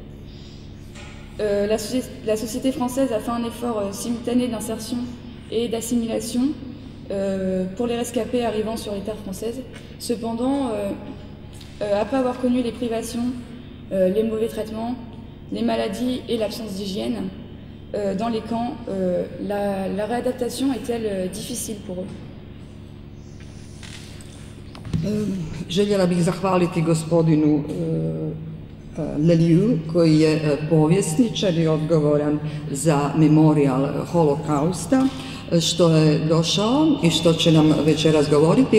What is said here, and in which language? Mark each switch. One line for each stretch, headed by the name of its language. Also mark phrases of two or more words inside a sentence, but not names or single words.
French: La société française a fait un effort simultané d'insertion et d'assimilation pour les rescapés arrivant sur les terres françaises. Cependant, après avoir connu les privations, les mauvais traitements, les maladies et l'absence d'hygiène dans les camps, la réadaptation est-elle difficile pour eux?
Bosnian: Željela bih zahvaliti gospodinu Lallieu koji je povjesničar i odgovoran za memorijal holokausta što je došao i što će nam večeras govoriti.